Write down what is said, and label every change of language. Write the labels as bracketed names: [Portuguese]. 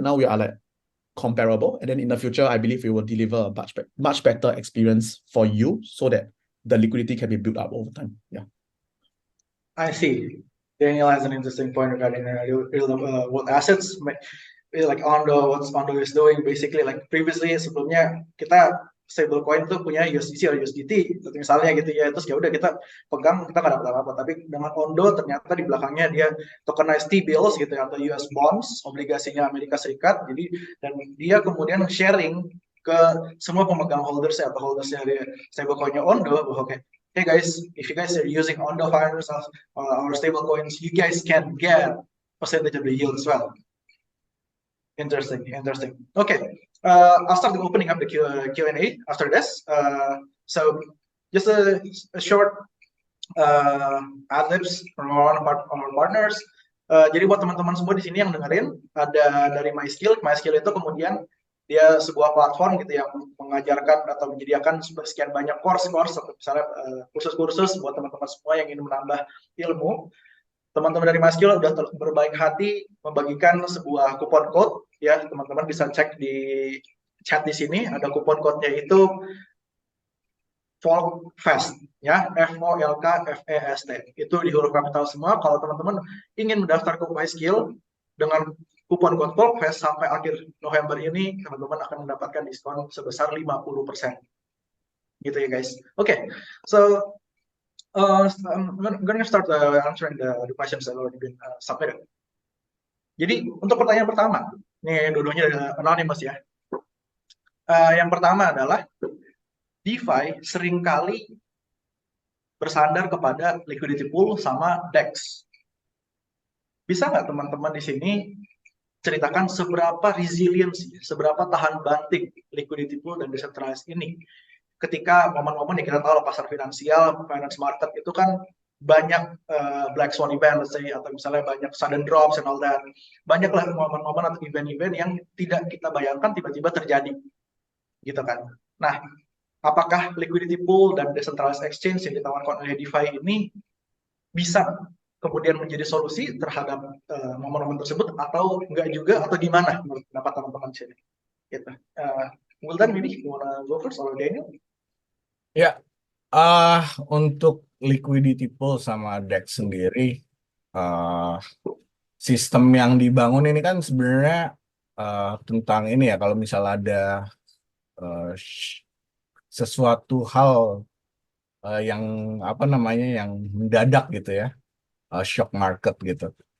[English] Now we are like comparable, and then in the future, I believe we will deliver a much better experience for you, so that the liquidity can be built up over time. Yeah. I see. Daniel has an interesting point regarding real world assets. Like what Ondo is doing, basically, like previously, [Indonesian] sebelumnya kita stablecoin tuh punya USDC atau USDT misalnya gitu ya, terus ya udah kita pegang, kita nggak dapat apa-apa. Tapi dengan Ondo ternyata di belakangnya dia tokenized T-bills gitu ya, atau US bonds, obligasinya Amerika Serikat. Jadi dan dia kemudian sharing ke semua pemegang holders atau holdersnya dari stablecoinnya Ondo bahwa kayak, [English] hey guys, if you guys are using Ondo finance or stablecoins, you guys can get percentage of the yield as well. Interesting. Okay, I'll start opening up the Q&A after this. So just a short ad-libs from our partners. [Indonesian] Jadi buat teman-teman semua di sini yang dengerin, ada dari MySkill. MySkill itu kemudian dia sebuah platform gitu yang mengajarkan atau menyediakan sekian banyak course atau misalnya kursus-kursus buat teman-teman semua yang ingin menambah ilmu. Teman-teman dari MySkill udah berbaik hati membagikan sebuah kupon code ya, teman-teman bisa cek di chat di sini, ada kupon code-nya itu FolksFest ya, FOLKFEST. Itu di huruf kapital semua. Kalau teman-teman ingin mendaftar ke MySkill dengan kupon code FolksFest sampai akhir November ini, teman-teman akan mendapatkan diskon sebesar 50%. Gitu ya guys. [English] Oke, so I'm gonna start answering the questions that already been submitted. [Indonesian] Jadi untuk pertanyaan pertama, ini dua-duanya anonymous ya. Yang pertama adalah DeFi seringkali bersandar kepada liquidity pool sama DEX. Bisa nggak teman-teman di sini ceritakan seberapa resiliency, seberapa tahan banting liquidity pool dan decentralize ini? Ketika momen-momen yang kita tahu pasar finansial, finance market itu kan banyak black swan event, [English] let's say, [Indonesian] atau misalnya banyak [English] sudden drops and all that. [Indonesian] Banyaklah momen-momen atau event-event yang tidak kita bayangkan tiba-tiba terjadi, gitu kan. Nah, apakah liquidity pool dan decentralized exchange yang ditawarkan oleh DeFi ini bisa kemudian menjadi solusi terhadap momen-momen tersebut atau enggak juga, atau gimana menurut pendapat teman-teman sini? Gitu. [English] Wildan, maybe you wanna go first or Daniel? [Indonesian] Ya, untuk liquidity pool sama DEX sendiri, sistem yang dibangun ini kan sebenarnya tentang ini ya, kalau misal ada sesuatu hal yang apa namanya yang mendadak gitu ya, shock market gitu.